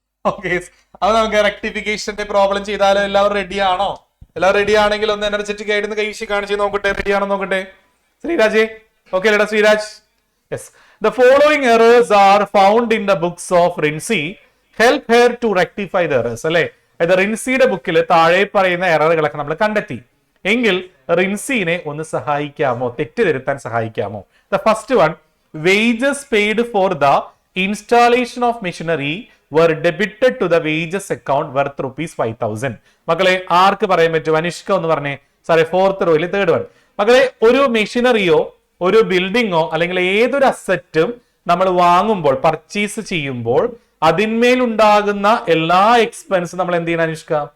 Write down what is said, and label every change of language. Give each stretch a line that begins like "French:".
Malayalam: Okay, അപ്പൊ നമുക്ക് റെക്ടിഫിക്കേഷന്റെ problem ചെയ്താലോ? എല്ലാവരും റെഡി ആണോ? എല്ലാവരും റെഡി ആണെങ്കിൽ ഒന്ന് എനർജറ്റിക് ആയിട്ട് കൈവശം കാണിച്ച് നോക്കട്ടെ. റെഡി ആണോ നോക്കട്ടെ ശ്രീരാജ്? ഓക്കെ അല്ലേടാ Sreeraj? Yes.
English: The following errors are found in the books of Rinsey. Help her to rectify the errors.
Malayalam: അല്ലെ, അത് റിൻസിയുടെ ബുക്കിൽ താഴെ പറയുന്ന എററുകളൊക്കെ നമ്മൾ കണ്ടെത്തി എങ്കിൽ റിൻസിനെ ഒന്ന് സഹായിക്കാമോ, തെറ്റ് തിരുത്താൻ സഹായിക്കാമോ?
English: The first one, wages paid for the installation of machinery were debited to the wages account worth ₹5,000.
Malayalam: മക്കളെ ആർക്ക് പറയാൻ പറ്റും? അനിഷ്ക ഒന്ന് പറഞ്ഞേ. സാറേ, 4th റോയിൽ 3rd one. മക്കളെ, ഒരു മെഷീനറിയോ ഒരു ബിൽഡിങ്ങോ അല്ലെങ്കിൽ ഏതൊരു അസറ്റും നമ്മൾ വാങ്ങുമ്പോൾ, പർച്ചേസ് ചെയ്യുമ്പോൾ അതിന്മേലുണ്ടാകുന്ന എല്ലാ എക്സ്പെൻസും നമ്മൾ എന്ത് ചെയ്യണം അനുഷ്ക?